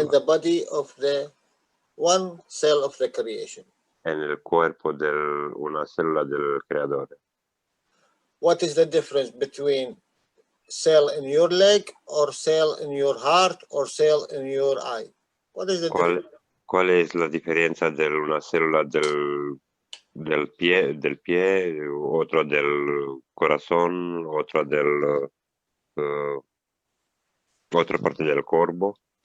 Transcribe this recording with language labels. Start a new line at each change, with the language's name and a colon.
English: In the body of the one cell of the creation.
Spanish: En el cuerpo de una célula del creador.
English: What is the difference between cell in your leg or cell in your heart or cell in your eye? What is the difference?
Spanish: ¿Cuál es la diferencia de una célula del pie, otro del corazón, otra del otra parte del cuerpo?